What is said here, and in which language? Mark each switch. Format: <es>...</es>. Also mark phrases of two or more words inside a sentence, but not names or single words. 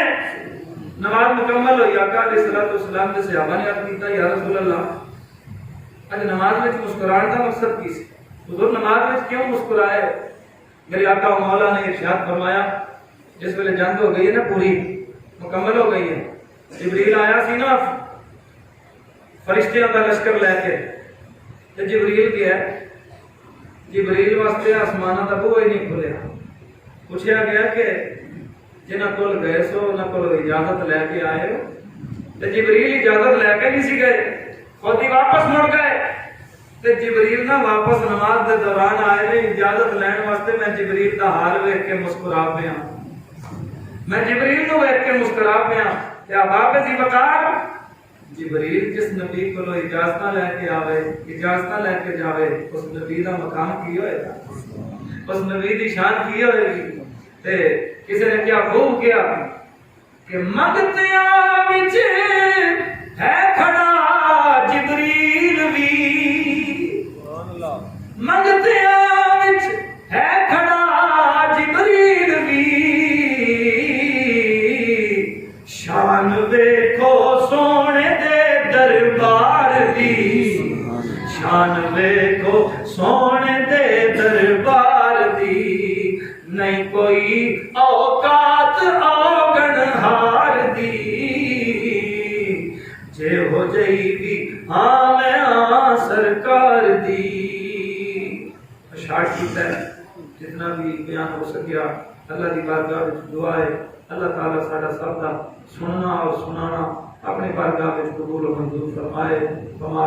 <pa>نماز مکمل ہوئی، آقا</pa> <ar>علیہ الصلوۃ والسلام</ar> <pa>نے صحابہ نے عرض کیتا</pa> <ar>یا رسول اللہ</ar> <pa>اج نماز وچ مسکرانے کا مقصد کی سی؟ حضور نماز وچ کیوں مسکرائے؟ میرے آقا و مولا نے ارشاد فرمایا جس ویلے جنگ ہو گئی ہے نا، پوری مکمل ہو گئی ہے، جبریل آیا سی نا فرشتیاں کا لشکر لے کے، تے جبریل گیا، جبریل واسطے آسمانہ دا بوئے نہیں کھلیا، پوچھا گیا کہ جنہاں کول گئے سو انہاں کول اجازت لے کے آئے ہو؟ تے جبریل اجازت لے کے نہیں سی گئے، خود ہی واپس مڑ گئے۔ تے جبریل نہ واپس نماز دے دوران آئے نے اجازت لین واسطے، میں جبریل دا حال ویکھ کے مسکرا پیا، میں جبریل نو ویکھ کے مسکرا پیا۔ تے احباب دی وقار جبریل جس نبی کو اجازت لے کے آوے، اجازت لے کے جاوے، اس نبی دا مقام کی ہوئے گا، اس نبی دی شان کی ہوئے گی۔ تے کسی نے کیا خوب کیا کہ منگتیاں وچ ہے کھڑا جبریل وی، منگتیاں وچ ہے کھڑا جبریل وی، شان ویکھو سونے دے دربار دی، شان ویکھو سونے دے دربار دی، نہیں کوئی اوقات اوگن ہار دی، جے ہو جئی بھی ہاں میں آ سرکار دی۔ اشعار کیتا ہے، جتنا بھی بیان ہو سکیا اللہ دی بارگاہ وچ دعا ہے اللہ تعالیٰ ساڈا سب دا سننا اور سنانا اپنی بارگاہ وچ قبول و منظور فرمائے۔</pa>